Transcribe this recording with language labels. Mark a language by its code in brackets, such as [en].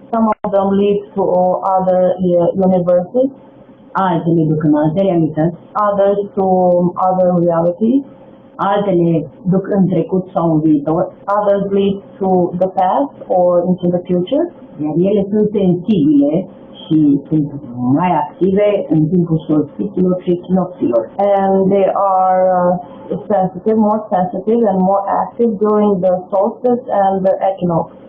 [en] Some of them lead to other universes, [ro] altele duc în alte realități, [en] others to other realities, [ro] altele duc în trecut sau în viitor, [en] others lead to the past or into the future, [ro] iar ele sunt sensibile și sunt mai active în timpul solstițiilor și echinocțiilor. [en] and they are more sensitive and more active during the solstice and the equinox.